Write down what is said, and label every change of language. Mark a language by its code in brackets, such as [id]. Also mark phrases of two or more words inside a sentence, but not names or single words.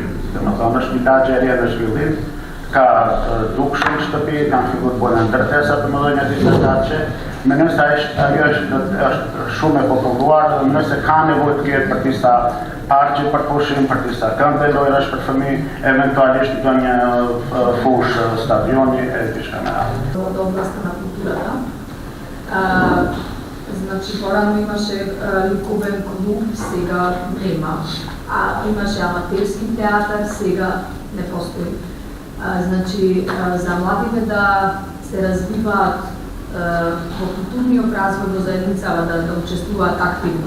[sq] Domethënë është një lagje e re në zhvillim, ka dukshëm shtëpi, kanë filluar të bëhen ndërtesa të mëdha disa lagje. Mendoj se ajo është shumë e populluar, nëse ka nevojë të ketë për disa parqe për pushim, për disa këmbë lojrash për fëmijë, eventualisht do një fush stadioni e diçka me radhë. [mk] До областта на културата. Значи, порано имаше ликовен клуб, сега нема. Имаше аматерски театар, сега не постои. Значи, за младите да се развиваат во културниот развој во заедницава, да учествуваат активно.